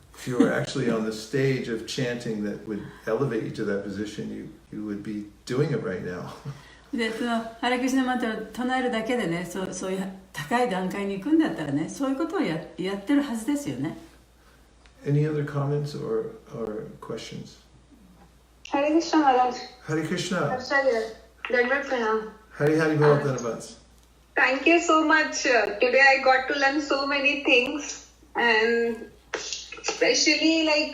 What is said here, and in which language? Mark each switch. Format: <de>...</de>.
<en>If you were actually on the stage of chanting that would elevate you to that position, you would be doing it right now.</en> <ja>で、ハレクリシュナマントラを唱えるだけでね、そういう高い段階に行くんだったらね、そういうことをやってるはずですよね。</ja> <en>Any other comments or questions? Hare Krishna Maharaj. Hare Krishna.</en> <hi>Dandvat Pranam. Hari Bol Dhanavad.</hi> <en>Thank you so much. Today I got to learn so many things, and especially</en>